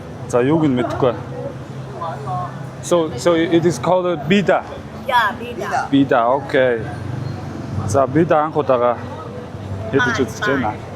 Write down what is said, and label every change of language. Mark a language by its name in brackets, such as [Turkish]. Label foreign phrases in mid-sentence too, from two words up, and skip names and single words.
[Mongolian] За юуг нь мэдэхгүй. [English] So it is called bida. Yeah, bida. [Mongolian] Bida. Okay. За bida анх удаага ядаж үзэж байна.